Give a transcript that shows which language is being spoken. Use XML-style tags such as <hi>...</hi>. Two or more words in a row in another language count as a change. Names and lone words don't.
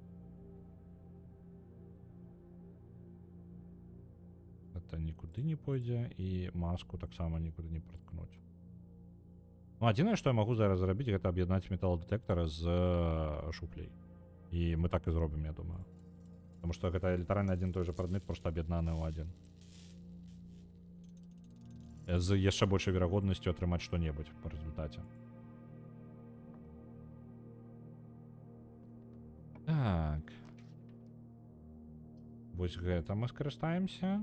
<be>Гэта нікуды не пойдзе, і маску таксама нікуды не праткнуць. Ну, адзінае, што я магу зараз зрабіць, гэта аб'яднаць металодэтэктара з шуфляй. І мы так і зробім, я думаю.</be> <ru>Потому что это</ru> <be>літаральна адзін той же прадмет, просто аб'яднаны ў адзін. З яшчэ большай верагоднасцю атрымаць што-небудзь па результаце. Так. Вось гэта мы скарыстаемся.</be>